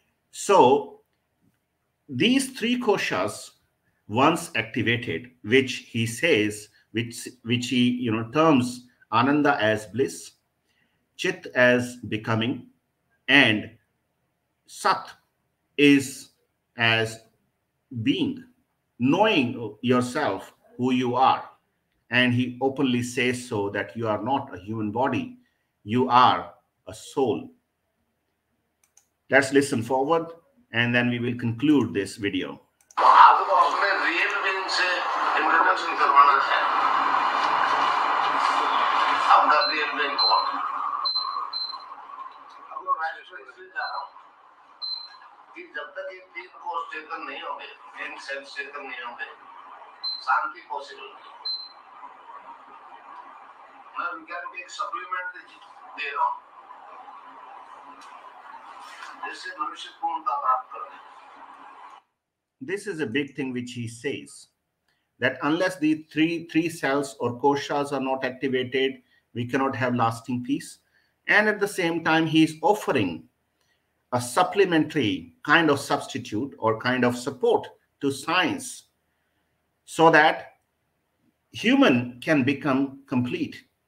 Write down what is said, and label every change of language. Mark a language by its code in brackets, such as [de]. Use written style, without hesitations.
[en] So these 3 koshas, once activated, which he says, which he terms Ananda as bliss, Chit as becoming, and Sat is as being, knowing yourself who you are. And he openly says so, that you are not a human body, you are a soul. Let's listen forward, and then we will conclude this video. [hi] आपको अपने real being से introduction करवाना है, आपका real being कौन है? अब मैं इसलिए जा रहा हूँ कि जब तक ये 3 कोष चेतन नहीं होंगे, 3 सेल्स चेतन नहीं होंगे, शांति पॉसिबल नहीं। मैं विज्ञान को एक सप्लीमेंट दे रहा हूँ, जिससे मनुष्य पूर्णता प्राप्त कर ले। [en] This is a big thing which he says, that unless the three cells or koshas are not activated, we cannot have lasting peace. And at the same time, he is offering a supplementary kind of substitute or kind of support to science, so that human can become complete.